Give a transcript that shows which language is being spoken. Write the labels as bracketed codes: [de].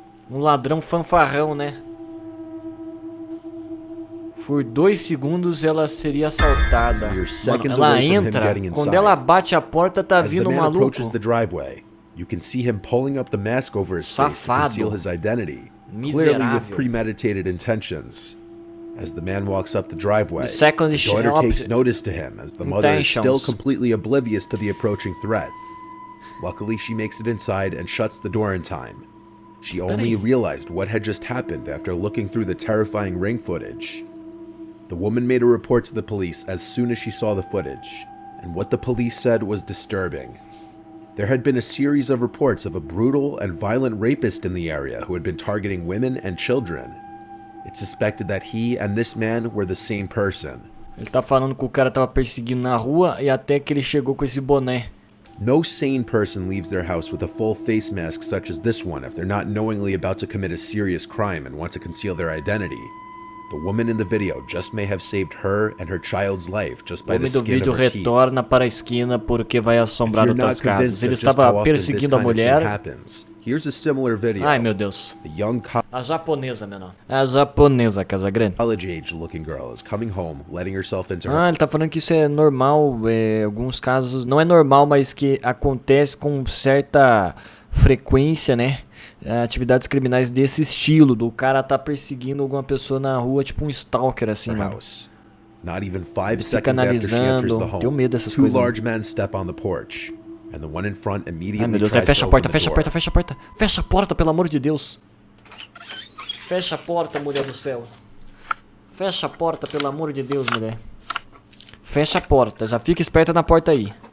[pt] Um ladrão fanfarrão, né? Por 2 segundos ela seria assaltada. Mano, ela entra, quando ela bate a porta tá vindo um maluco. [en] You can see him pulling up the mask over his face to conceal his identity, clearly with premeditated intentions. As the man walks up the driveway, the daughter takes notice to him as the mother is still completely oblivious to the approaching threat. Luckily, she makes it inside and shuts the door in time. She only realized what had just happened after looking through the terrifying ring footage. The woman made a report to the police as soon as she saw the footage, and what the police said was disturbing. There had been a series of reports of a brutal and violent rapist in the area who had been targeting women and children. It's suspected that he and this man were the same person. [pt] Ele tá falando que o cara tava perseguindo na rua e até que ele chegou com esse boné. [en] No sane person leaves their house with a full face mask such as this one if they're not knowingly about to commit a serious crime and want to conceal their identity. The woman in the video just may have saved her and her child's life just by the skin of her teeth. [pt] Retorna para a esquina porque vai assombrar outras casas. Ele estava perseguindo a mulher. [en] Here's a similar video. [pt] Ai meu Deus. A japonesa, menor. A japonesa, Casagrande. [en] College-age looking girl is coming home, letting herself into her... [pt] Ah, ele tá falando que isso é normal, alguns casos, não é normal, mas que acontece com certa frequência, né? Atividades criminais desse estilo, do cara tá perseguindo alguma pessoa na rua, tipo um stalker assim, mano. [en] Not even 5 seconds after she enters the home, [pt] tenho medo dessas [en] two [pt] coisas. [en] large men step on the porch. And the one in front immediately [pt] Ai meu Deus, fecha a porta, fecha a porta, pelo amor de Deus. Fecha a porta, mulher do céu. Fecha a porta, pelo amor de Deus, mulher. Fecha a porta, já fica esperta na porta aí.